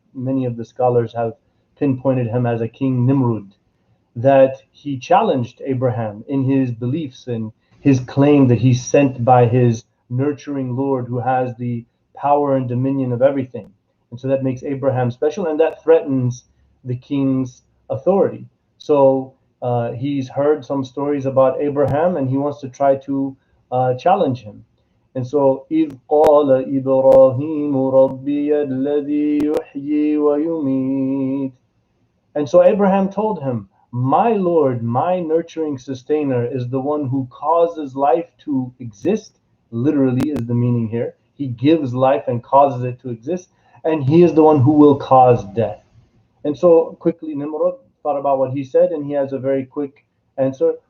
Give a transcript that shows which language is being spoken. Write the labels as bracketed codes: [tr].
[en] Many of the scholars have pinpointed him as a King Nimrod, that he challenged Abraham in his beliefs and his claim that he's sent by his nurturing Lord who has the power and dominion of everything. And so that makes Abraham special, and that threatens the king's authority. So he's heard some stories about Abraham and he wants to try to challenge him. And so, [ar] إِذْ قَالَ إِبْرَاهِيمُ رَبِّيَ الَّذِي يُحْيِي وَيُمِيتُ. [en] And so Abraham told him, my Lord, my nurturing sustainer, is the one who causes life to exist. Literally is the meaning here. He gives life and causes it to exist. And he is the one who will cause death. And so quickly Nimrod thought about what he said, and he has a very quick answer.